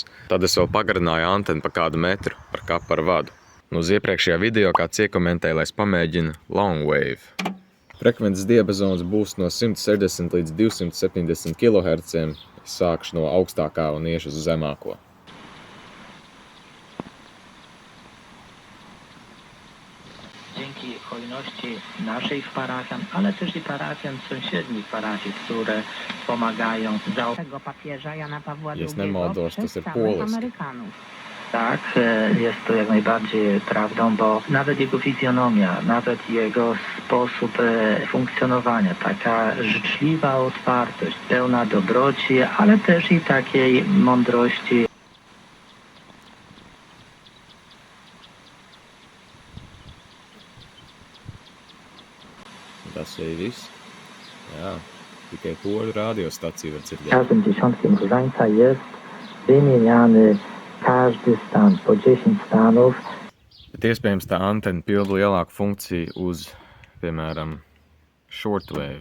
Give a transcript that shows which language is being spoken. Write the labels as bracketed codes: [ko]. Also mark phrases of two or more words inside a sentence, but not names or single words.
[lv] Tad es vēl pagarināju antenu pa kādu metru ar kaparu vadu. Un uz iepriekšējā video kāds iekomentēja, lai es pamēģinu [en] long wave. [lv] Frekvences diapazons būs no 160 līdz 270 kHz. Es sākšu no augstākā un iešu uz zemāko. [pl] Dzięki hojności naszych parafian, ale też i parafian sąsiednich parafii, które pomagają za tego papieża Jana Pawła II Jest nemaldos, przez [lv] tas ir [pl] całych poliski. Amerykanów. Tak, jest to jak najbardziej prawdą, bo nawet jego fizjonomia, nawet jego sposób funkcjonowania, taka życzliwa otwartość, pełna dobroci, ale też i takiej mądrości. [lv] Tas ir viss. Jā, tikai poļu radiostaciju var dzirdēt. [pl] Każdym dziesiątkiem różańca jest wymieniany każdy stan, po 10 stanów. [lv] Bet iespējams tā antena pilda lielāku funkciju uz, piemēram, shortwave.